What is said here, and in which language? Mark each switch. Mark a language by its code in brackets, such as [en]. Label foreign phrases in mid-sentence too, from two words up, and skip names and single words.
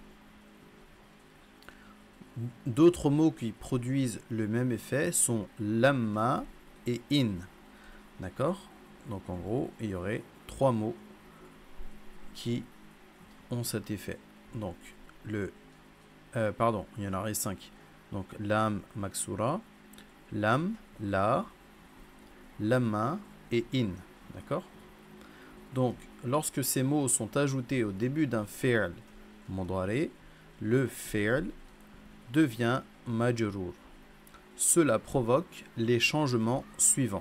[fr] D'autres mots qui produisent le même effet sont lamma et in. D'accord? Donc en gros, il y aurait 3 mots qui ont cet effet. Donc il y en aurait 5. Donc lam maksura, lam, la, lamma et in. D'accord? Donc lorsque ces mots sont ajoutés au début d'un [ar] fi'l mudari, [fr] le fi'l devient majrour. Cela provoque les changements suivants.